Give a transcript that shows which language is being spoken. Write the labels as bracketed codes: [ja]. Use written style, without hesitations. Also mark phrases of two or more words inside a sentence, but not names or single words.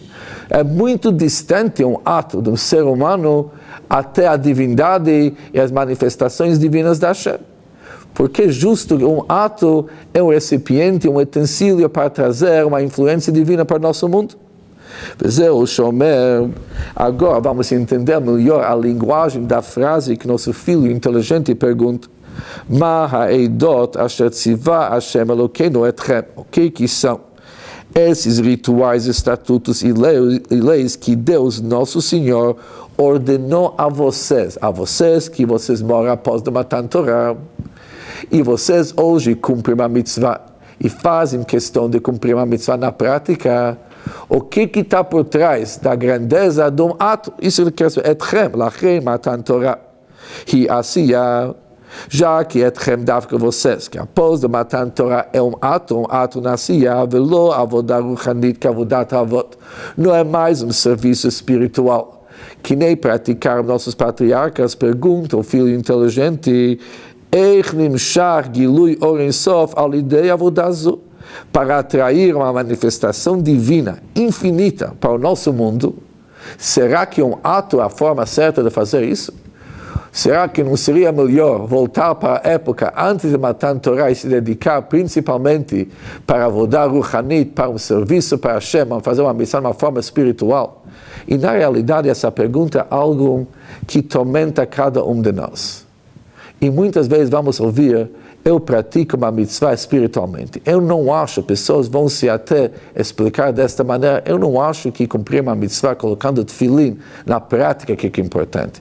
[pt] É muito distante um ato de um ser humano até a divindade e as manifestações divinas da Hashem. Porque justo um ato é um recipiente, um utensílio para trazer uma influência divina para o nosso mundo. Agora vamos entender melhor a linguagem da frase que nosso filho inteligente pergunta. [he] מה העדות אשר צוה השם אלוקינו אתכם. [pt] O que são esses rituais, estatutos e leis que Deus, nosso Senhor, ordenou a vocês que vocês moram após de [he] מתן תורה. [pt] E vocês hoje cumprem uma mitzvah e fazem questão de cumprir uma mitzvah na prática. O que está por trás da grandeza de um ato? Isso ele quer dizer, [he] אתכם, לכם, מתן תורה. [pt] E assim, já que [he] אתכם דווקא [pt] vocês, que após de [he] מתן תורה [pt] é um ato na Siyah, [he] ולא עבודה רוחנית, que עבודת אבות, [pt] não é mais um serviço espiritual. Que nem praticaram nossos patriarcas, pergunta o filho inteligente, para atrair uma manifestação divina, infinita, para o nosso mundo. Será que um ato é a forma certa de fazer isso? Será que não seria melhor voltar para a época antes de [he] מתן תורה [pt] e se dedicar principalmente para [he] עבודה רוחנית, [pt] para um serviço para Hashem, fazer uma missão de uma forma espiritual? E na realidade essa pergunta é algo que tormenta cada um de nós. E muitas vezes vamos ouvir, eu pratico uma mitzvah espiritualmente. Eu não acho, pessoas vão se até explicar desta maneira, eu não acho que cumprir uma mitzvah colocando tefilim na prática que é importante.